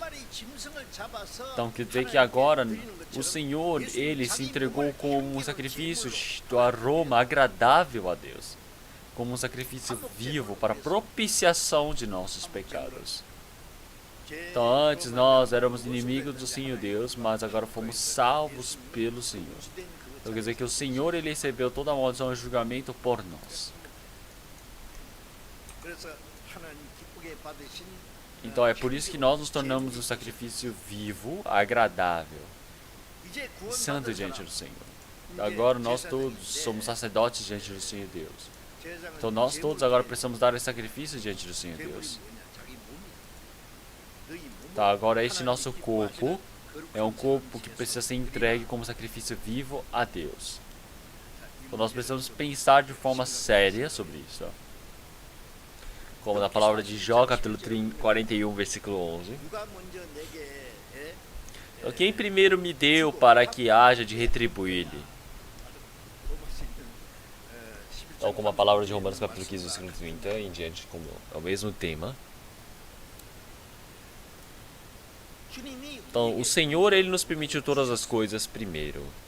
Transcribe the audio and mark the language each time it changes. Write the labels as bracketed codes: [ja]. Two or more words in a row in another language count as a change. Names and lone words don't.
[pt] Então quer dizer que agora o Senhor, ele se entregou como um sacrifício do aroma agradável a Deus, como um sacrifício vivo para propiciação de nossos pecados. Então antes nós éramos inimigos do Senhor Deus, mas agora fomos salvos pelo Senhor. Então quer dizer que o Senhor ele recebeu toda a maldição e julgamento por nós. [ko] 그래서 하나님 기쁘게 받으신 [pt] Então é por isso que nós nos tornamos um sacrifício vivo, agradável [ko] 이제 [pt] e santo [ko] 구원받은 [pt] diante do [ko] 사람 [pt] Senhor. Então, agora nós todos somos sacerdotes diante do Senhor Deus. [ko] 제사장은 [pt] Então nós [ko] 제물을 [pt] todos agora [ko] 드리는 [pt] precisamos dar esse sacrifício diante do Senhor [ko] 제물이 [pt] Deus. [ko] 뭐냐? 자기 몸이다. 너희 몸을 [pt] Então agora este [ko] 하나님이 [pt] nosso corpo [ko] 기뻐하시는 [pt] é um [ko] 거룩한 [pt] corpo que [ko] 제사로 [pt] precisa ser [ko] 드리라. [pt] entregue como sacrifício vivo a Deus. [ko] 자, 이 [pt] Então nós [ko] 문제를 [pt] precisamos [ko] 좀 [pt] pensar de forma séria sobre isso. Como na palavra de Jó, capítulo 41, versículo 11. [ko] 누가 먼저 내게 [pt] Então, quem primeiro me deu para que haja de retribuir-lhe? Então, como a palavra de Romanos, capítulo 15, versículo 30, em diante, como é o mesmo tema. Então, o Senhor, Ele nos permitiu todas as coisas primeiro.